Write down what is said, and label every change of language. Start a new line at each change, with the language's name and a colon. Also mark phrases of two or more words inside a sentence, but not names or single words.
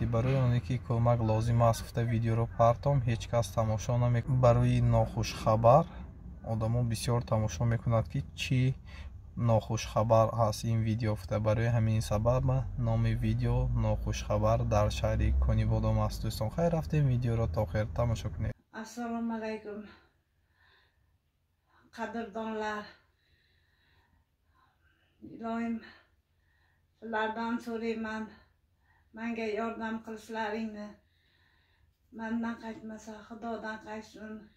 Tajik: барои оне ки кӯмак лозим аст гуфта видеоро партом ҳеҷ кас тамошо намекунад. барои нохушхабар одамо бисёр тамошо мекунанд ки чӣ нохушхабар аст ин видео гуфта. барои ҳамин сабаб номи видео нохушхабар дар шаҳри Конибодом аст. дӯстон хайр рафтем, видеоро то охир тамошо кунед.
Uzbek: Assalomu alaykum qadrdonlar. Ilohim sizlardan so'rayman, menga yordam qilishlaringni. Mendan qaytmasa Xudodan qaytsin.